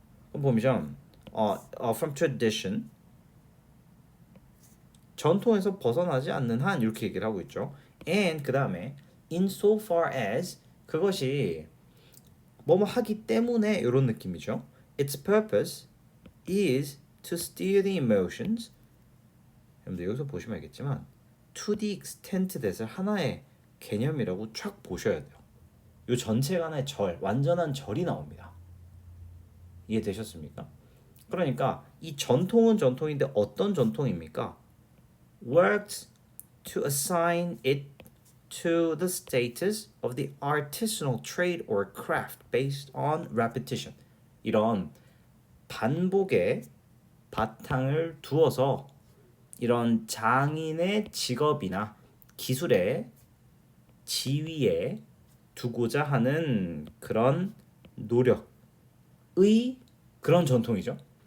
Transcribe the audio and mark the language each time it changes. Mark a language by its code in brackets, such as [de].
[ko] 그럼 보면 [en] from tradition, [ko] 전통에서 벗어나지 않는 한 이렇게 얘기를 하고 있죠. and 그 다음에 [en] insofar as, [ko] 그것이 뭐뭐 하기 때문에 이런 느낌이죠. [en] Its purpose is to steer the emotions. [ko] 여러분들 여기서 보시면 알겠지만 [en] to the extent that [ko] 을 하나의 개념이라고 쫙 보셔야 돼요. 이 전체가 하나의 절, 완전한 절이 나옵니다. 이해되셨습니까? 그러니까 이 전통은 전통인데 어떤 전통입니까? [en] Worked to assign it to the status of the artisanal trade or craft based on repetition. [ko] 이런 반복에 바탕을 두어서 이런 장인의 직업이나 기술의 지위에 두고자 하는 그런 노력의 그런 전통이죠.